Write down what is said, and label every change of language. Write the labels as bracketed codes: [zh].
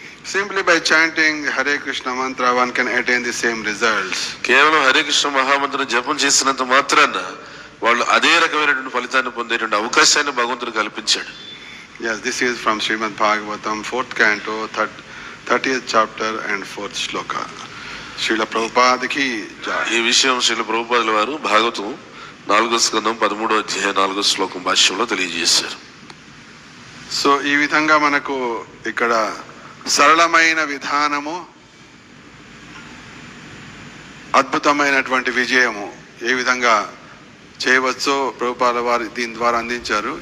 [en] Simply by chanting Hare Krishna mantra, one can attain the same results. [te] కేవలం హరే కృష్ణ మహామంత్రం జపం చేసినంత మాత్రాన వాళ్ళు అదే రకమైనటువంటి ఫలితాన్ని పొందేటువంటి అవకాశాన్ని భగవంతుడు కల్పించాడు. [en] Yes, this is from Srimad Bhagavatam, 4th canto, 30th chapter and 4th shloka. Srila Prabhupada ki jai. [te] ఈ విషయం శ్రీల ప్రభుపాదుల వారు భాగవతం 4వ స్కందం 13వ అధ్యాయం 4వ శ్లోకం భాష్యంలో తెలియజేశారు. సో ఈ విధంగా మనకు ఇక్కడ సరళమైన విధానము, అద్భుతమైనటువంటి విజయము ఏ విధంగా చేయవచ్చో ప్రభుపాద వారు దీని ద్వారా అందించారు.